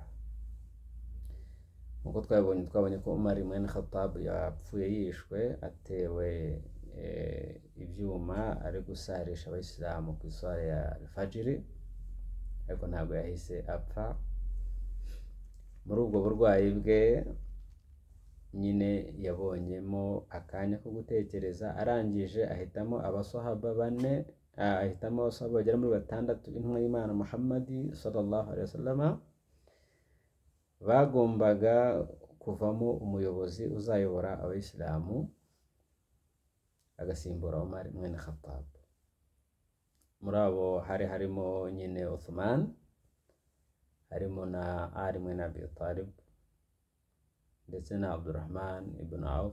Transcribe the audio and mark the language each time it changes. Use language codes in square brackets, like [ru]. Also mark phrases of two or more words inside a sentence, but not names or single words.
[rw] Nkuko twabonye ko Umar mwene Khattab yapfuye yishwe atewe ibyuma ari gusarisha abayisilamu ku iswara ya Fajiri, ariko ntabwo yahise apfa. Muri ubwo burwayi bwe nyine yabonyemo akanya ko gutekereza, arangije ahitamo abasahaba bagera muri 6 intumwa y'Imana Muhammad [ar] صلى الله عليه وسلم [rw] bagombaga kuvamo umuyobozi uzayobora abayisilamu agasimbura Umar mwene Khattab. Muri abo harimo nyine Uthman, harimo na Ali mwene Abi Talib, ndetse na Abdurrahman ibn Auf.